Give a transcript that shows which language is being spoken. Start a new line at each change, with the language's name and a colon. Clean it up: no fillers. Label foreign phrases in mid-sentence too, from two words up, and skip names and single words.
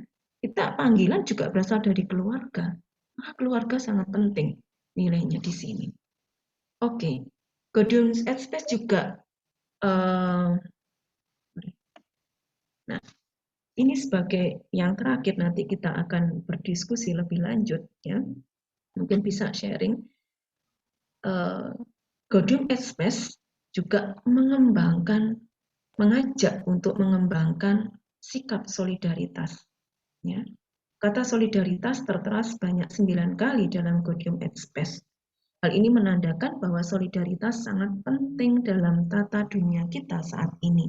Indonesian: Kita panggilan juga berasal dari keluarga. Maka keluarga sangat penting nilainya di sini. Oke, Gaudium et Spes juga nah, ini sebagai yang terakhir, nanti kita akan berdiskusi lebih lanjut, ya. Mungkin bisa sharing. Gaudium et Spes juga mengajak untuk mengembangkan sikap solidaritas, ya. Kata solidaritas tertera sebanyak 9 kali dalam Gaudium et Spes. Hal ini menandakan bahwa solidaritas sangat penting dalam tata dunia kita saat ini.